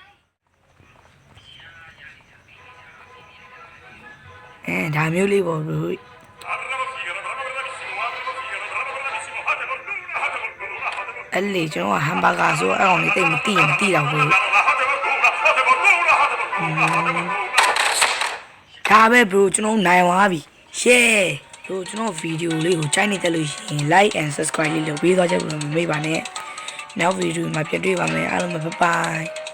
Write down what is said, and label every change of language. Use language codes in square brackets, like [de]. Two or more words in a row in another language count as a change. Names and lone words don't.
[my] ဒါမျိုးလေးပေါ့ဘလို့အဲ့လေကျွန်တော်ကဟမ်ဘာဂါဆိုအကောင်လေးတိတ်မတိတော့ဘူးဒါပဲဘလို့ကျွန်တော်နိုင်သွားပြီရှေ့တို့ကျွန်တော်ဗီဒီယိုလေးကိုကြိုက်နေတယ်လို့ရှိရင် [en] like and subscribe [my] လေးလုပ်ပေးသွားကြလို့မမေ့ပါနဲ့နောက်ဗီဒီယိုမှာပြန်တွေ့ပါမယ်အားလုံးပဲ bye